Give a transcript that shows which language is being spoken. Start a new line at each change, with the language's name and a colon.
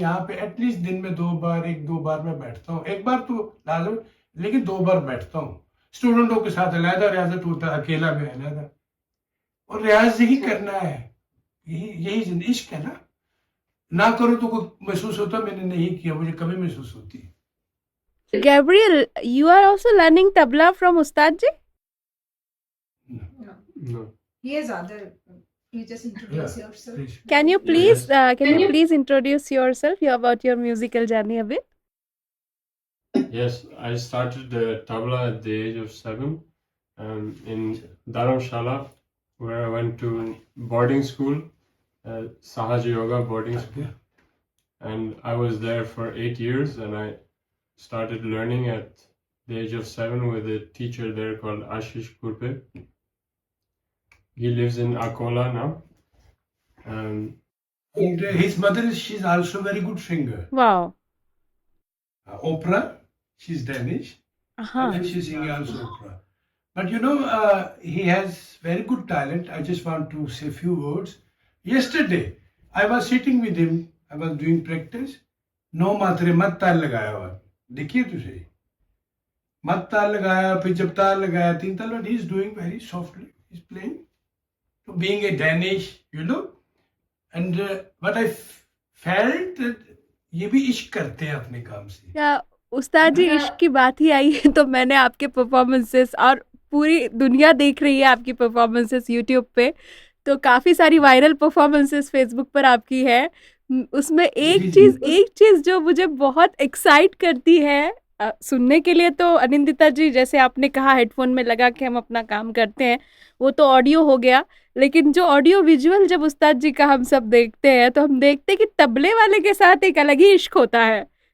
Hindi: यहाँ पे एटलीस्ट दिन में 2 बार 1-2 बार मैं बैठता हूँ। एक बार तो लाजम, लेकिन 2 बार बैठता हूँ। स्टूडेंटों के साथ अलहदा रियाजत होता है, अकेला में अलहदा। और रियाज यही करना है, यही जिंदगी, इश्क है ना करो तो कोई महसूस होता, मैंने नहीं किया, मुझे कभी महसूस होती है।
English: Gabriel, you are also learning tabla from Ustad ji? No, He has other. You just introduce yourself. please. Can you please introduce yourself about your musical journey a bit? Yes, I started tabla at the age of 7 in Dharamshala, where I went to boarding school, Sahaj Yoga boarding school, and I was there for 8 years, and I started learning at the age of 7 with a teacher there called Ashish Kurpe. He lives in Akola now. And his mother, she's also very good singer. Wow. Opera, she's Danish. Uh-huh. And then she's singing also opera. But he has very good talent. I just want to say a few words. Yesterday, I was sitting with him. I was doing practice.
Hindi: No matre mat ताल लगाया हुआ, देखिए तो सही, मत ताल लगाया, फिर जब ताल लगाया 3 ताल,
English: but he's doing very softly. He's playing. So being a Danish, and what I felt that
Hindi: ये भी इश्क करते हैं अपने काम से। क्या उस्ताद जी, इश्क की बात ही आई है तो मैंने आपके परफॉर्मेंसेस, और पूरी दुनिया देख रही है आपकी परफॉर्मेंसेस यूट्यूब पे, तो काफ़ी सारी वायरल परफॉर्मेंसेस फेसबुक पर आपकी है। उसमें एक चीज़ जो मुझे बहुत एक्साइट करती है सुनने के लिए, तो अनिंदिता जी, जैसे आपने कहा हेडफोन में लगा के हम अपना काम करते हैं, वो तो ऑडियो हो गया, लेकिन जो ऑडियो विजुअल जब उस्ताद जी का हम सब देखते हैं तो हम देखते हैं कि तबले वाले के साथ एक अलग ही इश्क होता है।